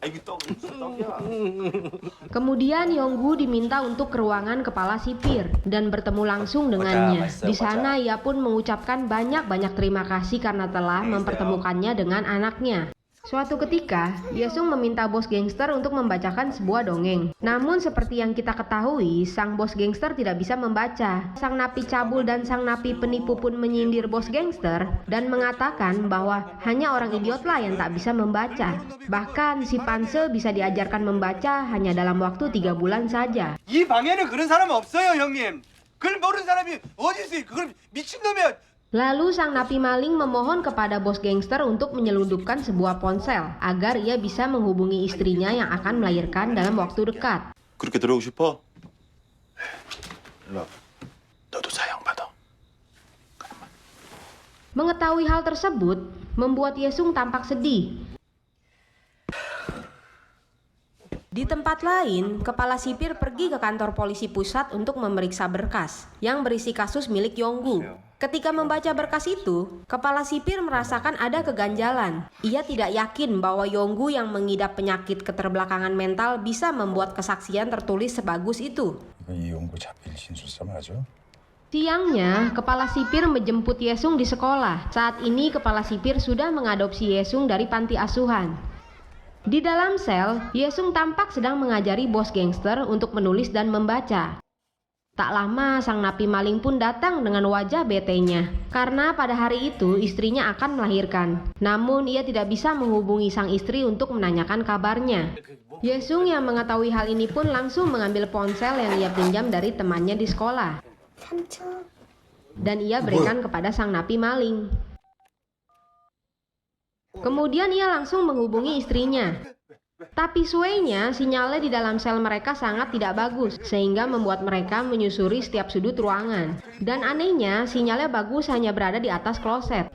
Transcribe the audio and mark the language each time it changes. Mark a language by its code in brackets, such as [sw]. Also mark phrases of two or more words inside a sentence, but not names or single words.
[id] Kemudian Yonggu diminta untuk ke ruangan kepala sipir dan bertemu langsung dengannya. Di sana ia pun mengucapkan banyak-banyak terima kasih karena telah mempertemukannya dengan anaknya. Suatu ketika, Yesung meminta bos gangster untuk membacakan sebuah dongeng. Namun seperti yang kita ketahui, sang bos gangster tidak bisa membaca. Sang napi cabul dan sang napi penipu pun menyindir bos gangster dan mengatakan bahwa hanya orang idiotlah yang tak bisa membaca. Bahkan si Panse bisa diajarkan membaca hanya dalam waktu 3 bulan saja. [ko] 이 방에는 그런 사람 없어요, 형님. 그걸 모르는 사람이 어디 있어요? 그걸 미친놈이야. [id] Lalu sang napi maling memohon kepada bos gangster untuk menyelundupkan sebuah ponsel agar ia bisa menghubungi istrinya yang akan melahirkan dalam waktu dekat. [ko] 그렇게 들어오고 싶어? 일로 와. 너도 사형받아. [id] Mengetahui hal tersebut membuat Yesung tampak sedih. Di tempat lain, kepala sipir pergi ke kantor polisi pusat untuk memeriksa berkas yang berisi kasus milik Yonggu. Ketika membaca berkas itu, kepala sipir merasakan ada keganjalan. Ia tidak yakin bahwa Yonggu yang mengidap penyakit keterbelakangan mental bisa membuat kesaksian tertulis sebagus itu. [ko] 이용구 잡힐 신술사 맞아? [id] Siangnya, kepala sipir menjemput Yesung di sekolah. Saat ini, kepala sipir sudah mengadopsi Yesung dari panti asuhan. Di dalam sel, Yesung tampak sedang mengajari bos gangster untuk menulis dan membaca. Tak lama, sang napi maling pun datang dengan wajah betenya. Karena pada hari itu istrinya akan melahirkan. Namun ia tidak bisa menghubungi sang istri untuk menanyakan kabarnya. Yesung yang mengetahui hal ini pun langsung mengambil ponsel yang ia pinjam dari temannya di sekolah. [ko] 삼촌. [id] Dan ia berikan kepada sang napi maling. Kemudian ia langsung menghubungi istrinya. Tapi suenya, sinyalnya di dalam sel mereka sangat tidak bagus, sehingga membuat mereka menyusuri setiap sudut ruangan. Dan anehnya, sinyalnya bagus hanya berada di atas kloset.